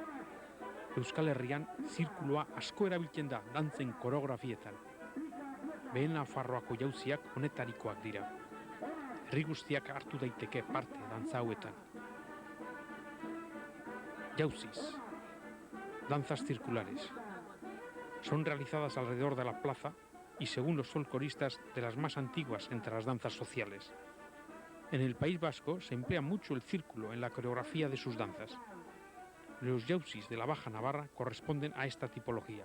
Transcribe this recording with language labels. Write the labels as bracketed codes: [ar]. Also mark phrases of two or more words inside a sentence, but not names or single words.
[eu] Euskal Herrian zirkulua asko erabiltzen da dantzen koreografietan. Behen Nafarroako jauziak honetarikoak dira. Herri guztiak hartu daiteke parte dantza hauetan. Jauziz. [es] danzas circulares. Son realizadas alrededor de la plaza y, según los folcloristas, de las más antiguas entre las danzas sociales. En el País Vasco se emplea mucho el círculo en la coreografía de sus danzas. Los jausis de la Baja Navarra corresponden a esta tipología.